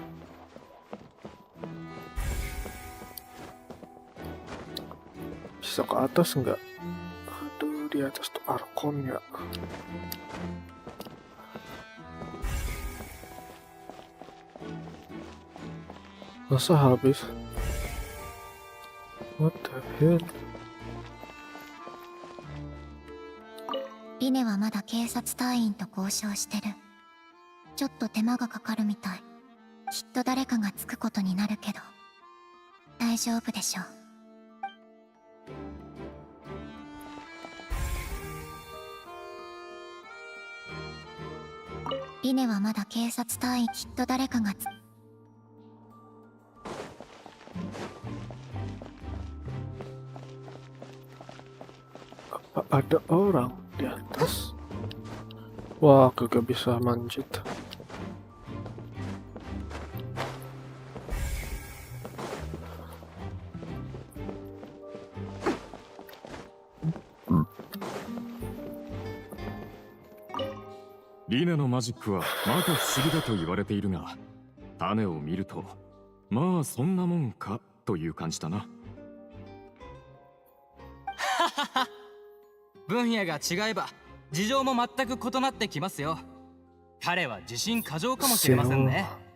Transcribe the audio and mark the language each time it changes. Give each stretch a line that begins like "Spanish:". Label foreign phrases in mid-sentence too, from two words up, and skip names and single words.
Indonesian: Bisa ke atas nggak? Aduh, di atas tuh Arkon ya. Masa habis?
English: What the hell?
Japanese: リネはまだ警察隊員と交渉してる。ちょっと手間がかかるみたい。きっと誰かがつくことになるけど大丈夫でしょう。リネはまだ警察隊員、きっと誰かが
Indonesian: Apa ada orang di atas? Wah, kagak bisa manjat.
Japanese: Lina のマジックはまか不思議だと言われているが、種を見るとまあそんなもんかという感じだな。分野が違えば事情も全く異なってきますよ。彼は自信過剰かもしれませんね。